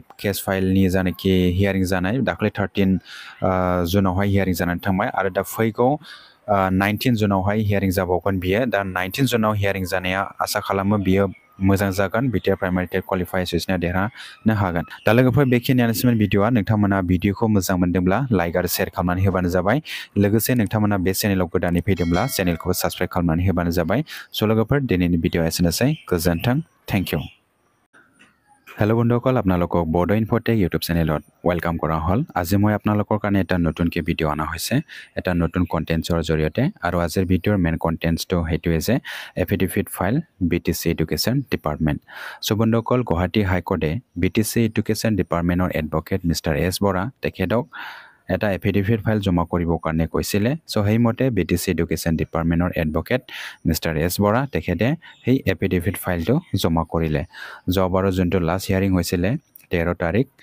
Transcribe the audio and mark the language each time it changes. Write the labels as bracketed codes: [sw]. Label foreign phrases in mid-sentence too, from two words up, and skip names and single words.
[brx] केस फाइलनि जानाखि हियारिं जानाय दाखालि 13 जुनावहाय हियारिं जानानै थांबाय आरो दा फैगौ 19 जुनावहाय हियारिं जाबावगोन बियो दा 19 जुनाव हियारिं जानाया आसा खालामो बियो मोजां जागोन बिटिआर प्राइमारि टेट क्वालिफाइड एसोसिएशनआ देरहानो हागोन दा लोगोफोर बेखिनियानोसैमोन भिडिअआ नोंथांमोना भिडिअखौ मोजां मोनदोंब्ला लाइक आरो शेयार खालामनानै होबानो जाबाय लोगोसे नोंथांमोना बे चेनेलाव गोदानै फैदोंब्ला चेनेलखौ साबस्क्राइब खालामनानै होबानो जाबाय स' लोगोफोर दिनैनि भिडिअआ एसेनोसै गोजोन्थों [en] thank you hello [as] बंधुসকল আপোনালোকক বড়ো ইনফোটেক ইউটিউব চেনেলত ওয়েলকাম কৰা হ'ল আজি মই আপোনালোকৰ কাৰণে এটা নতুনকৈ ভিডিঅ' অনা হৈছে এটা নতুন কণ্টেণ্টছৰ জৰিয়তে আৰু আজিৰ ভিডিঅ'ৰ মেইন কণ্টেণ্টছটো সেইটোৱে যে [en] affidavit file [as] BTC এডুকেশ্যন ডিপাৰ্টমেণ্ট চ' বন্ধুসকল গুৱাহাটী হাইকোৰ্টে BTC এডুকেশ্যন ডিপাৰ্টমেণ্টৰ এডভকেট মিষ্টাৰ এছ বৰা তেখেতক এটা [en] affidavit file [as] জমা কৰিবৰ কাৰণে কৈছিলে চ' সেইমতে BTC এডুকেশ্যন ডিপাৰ্টমেণ্টৰ এডভকেট মিষ্টাৰ এছ বৰা তেখেতে সেই এফিডেভিট ফাইলটো জমা কৰিলে যোৱাবাৰৰ যোনটো [en] last hearing [as] হৈছিলে 13 তাৰিখ